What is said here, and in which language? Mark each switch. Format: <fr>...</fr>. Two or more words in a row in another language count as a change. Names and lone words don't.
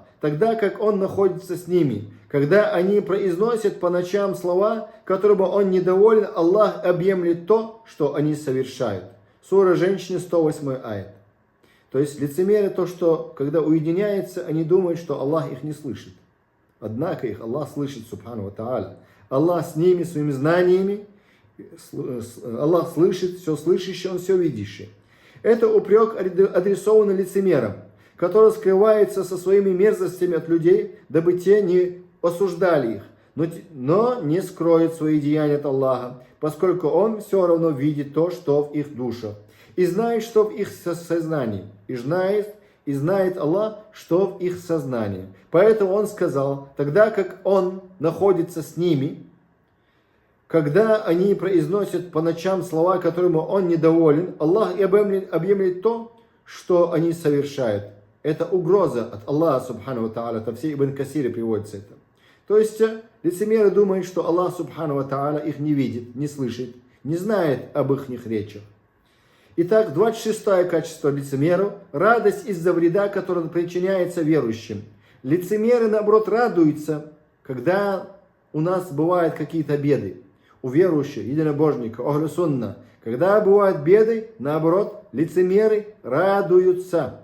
<ru>Тогда как Он находится с ними. Когда они произносят по ночам слова, которыми Он недоволен, Аллах объемлет то, что они совершают. Сура Женщины, 108 аят. То есть лицемеры то, что когда уединяются, они думают, что Аллах их не слышит. Однако их Аллах слышит,</ru> <ar>سبحانه وتعالى.</ar> <ru>Аллах с ними, своими знаниями, Аллах слышит, все слышащий, Он все видящий. Это упрек адресован лицемерам, которые скрываются со своими мерзостями от людей, дабы те не осуждали их, но не скроют свои деяния от Аллаха, поскольку Он все равно видит то, что в их душах, и знает, что в их сознании, и знает Аллах, что в их сознании. Поэтому Он сказал, тогда как Он находится с ними, когда они произносят по ночам слова, которыми Он недоволен, Аллах объемлет то, что они совершают. Это угроза от Аллаха,</ru> <ar>سبحانه وتعالى.</ar> <ru>Это все Ибн Касире приводится это. То есть лицемеры думают, что Аллах,</ru> <ar>سبحانه وتعالى,</ar> <ru>их не видит, не слышит, не знает об их речах. Итак, 26-е качество лицемеров – радость из-за вреда, который причиняется верующим. Лицемеры, наоборот, радуются, когда у нас бывают какие-то беды. У верующих, единобожников,</ru> <ar>أهل السنة.</ar> <ru>Когда бывают беды, наоборот, лицемеры радуются.</ru>